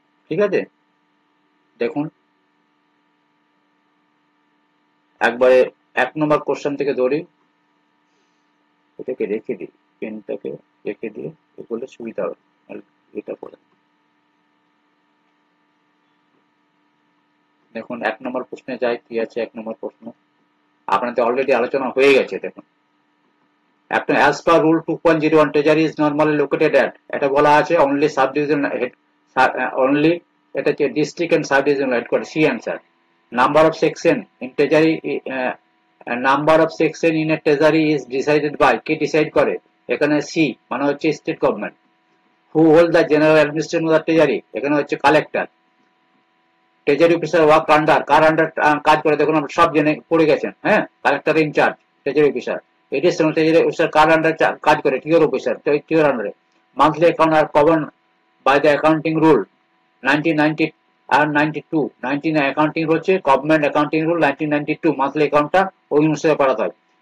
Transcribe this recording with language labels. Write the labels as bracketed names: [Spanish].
[Bangla] ঠিক আছে, দেখুন একবারে 1 নম্বর কোশ্চেন থেকে ধরি। এটাকে রেখে দিই, পেনটাকে রেখে দিয়ে এগুলো সুবিধা হবে এটা করে। দেখুন 1 নম্বর প্রশ্নে যাই, কি আছে 1 নম্বর প্রশ্ন, আপনাদের অলরেডি আলোচনা হয়ে গেছে। দেখুন একটা [English] as per rule 2.01 treasury is normally located at, [Bangla] এটা বলা আছে [English] only subdivision head, only [Bangla] এটা হচ্ছে [English] district and subdivision headquarters, C answer. Number of section in treasury, number of section in a treasury is decided by, [Bangla] K [English] decide করে, [Bangla] এখানে C মানে হচ্ছে state government. [English] who hold the general administration of the treasury, [Bangla] এখানে হচ্ছে collector. [English] treasury officer work under, [Bangla] কার under কাজ করে, দেখুন আমরা সব জেনে পড়ে গেছেন। হ্যাঁ, collector in charge, treasury officer. Additional treasury officer কার আন্ডার কাজ করে, টিওর অফিসার, টিওর আন্ডারে। [English] monthly account are govern by the accounting rule [Bangla] 1990 আর 92, 19 accounting হচ্ছে গভর্নমেন্ট অ্যাকাউন্টিং রুল 1992, মান্থলি অ্যাকাউন্টটা ওই অনুসারে পাঠাতে হয়।